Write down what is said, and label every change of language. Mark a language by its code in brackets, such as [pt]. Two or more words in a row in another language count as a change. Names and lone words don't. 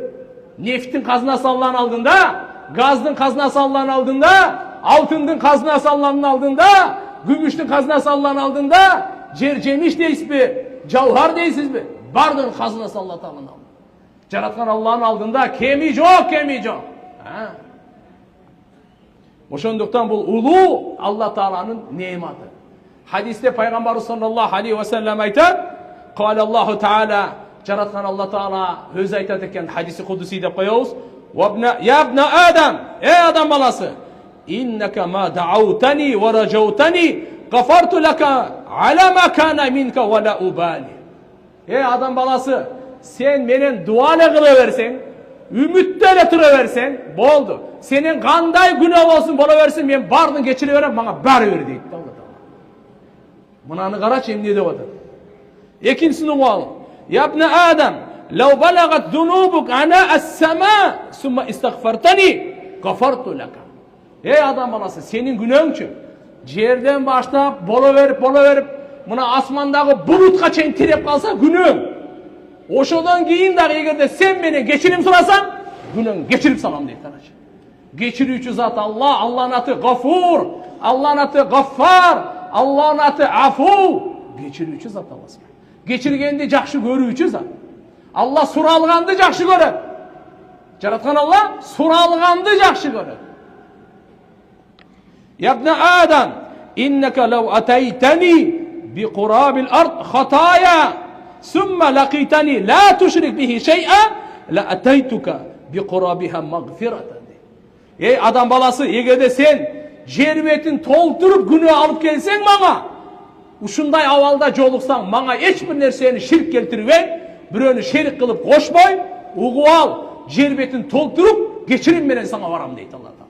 [ky] Нефттин казынасы Алланын алдында, газдын казынасы Алланын алдында, алтындын казынасы Алланын алдында, күмүштүн казынасы Алланын алдында, жер жемиш дейсизби, жауһар дейсизби? Бардын казынасы Алла тааланын алдында. Жараткан Алланын алдында кеми жок. Ошондуктан бул улуу Алла тааланын неематы. Хадисте пайгамбарыбыз [ar] صلى الله عليه وسلم [ky] айтат: [ar] "قال الله تعالى", [ky] жараткан Алла таала өзү айтат экен, хадиси кудуси деп коебуз. [ar] "يا ابن آدم, [ky] адам баласы, [ar] إنك ما دعوتني ورجوتني غفرت لك على ما كان منك ولا أبالي." [ky] Адам баласы, sen менен дуа эле кыла берсең, үмүттө эле тура берсең, болду. Сенин кандай күнөө болсун боло берсин, мен бардын кечире берем, мага баары бер дейт Алла таала. Мынаны карачы эмне деп атат. Экинчисин угуп ал. [ar] "يا ابن آدم لو بلغت ذنوبك عنان السماء, ثم استغفرتني غفرت لك." [ky] Адам баласы, сенин күнөөңчү жерден баштап боло берип, мына асмандагы булутка чейин тиреп калса күнөөң. Ошодон кийин дагы эгерде сен менен кечирим сурасаң, күнөөңдү кечирип салам дейт. Карачы. Кечирүүчү зат Алла, Алланын аты Гафур, Алланын аты Гаффар, Алланын аты Афу. Кечирүүчү зат Алла. Кечиргенди жакшы көрүүчү зат. Алла суралганды жакшы көрөт. Жараткан Алла суралганды жакшы көрөт. [ar] "يا ابن آدم, إنك لو أتيتني بقراب الأرض خطايا ثم لقيتني لا تشرك به شيئا لأتيتك بقرابها مغفرة." [ky] Адам баласы, эгерде сен жер бетин толтуруп күнөө алып келсең мага, ушундай абалда жолуксаң, мага эч бир нерсени ширк келтирбей, бирөөнү шерик кылып кошпой, угуп ал, жер бетин толтуруп кечирим менен сага барам дейт Алла таала.